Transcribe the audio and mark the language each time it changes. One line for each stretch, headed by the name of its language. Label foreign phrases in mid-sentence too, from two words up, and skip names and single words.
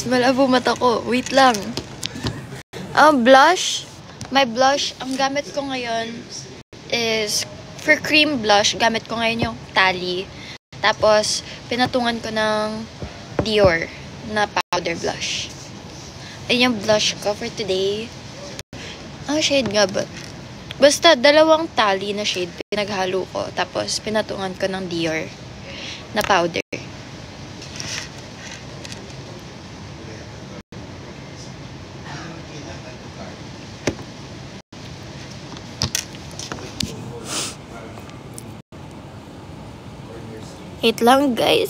Filipino: Malabo mata ko. Wait lang. Blush.
English: My blush,
Filipino: ang gamit ko ngayon is,
English: for cream blush,
Filipino: gamit ko ngayon yung Tally. Tapos, pinatungan ko ng Dior na
English: powder blush.
Filipino: Ayun yung blush ko
English: for today.
Filipino: Ang shade nga ba? Basta, dalawang Tally na shade pinaghalo ko. Tapos, pinatungan ko ng Dior na powder. Wait lang, guys.